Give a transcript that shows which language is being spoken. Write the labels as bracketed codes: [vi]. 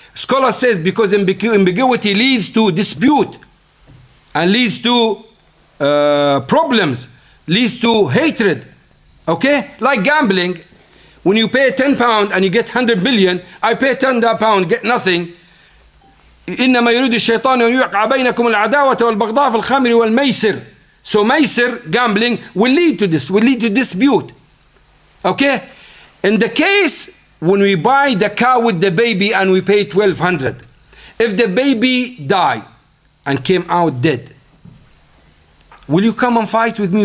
[en] Scholar says because ambiguity leads to dispute and leads to problems, leads to hatred. Okay? Like gambling. When you pay £10 and you get 100 million, I pay £10, get nothing. [ar] إنما يريد الشيطان أن يوقع بينكم العداوة والبغضاء في الخمر والميسر. [en] So maisir, gambling, will lead to this, will lead to dispute. Okay? In the case when we buy the cow with the baby and we pay 1,200, if the baby died and came out dead, will you come and fight with me?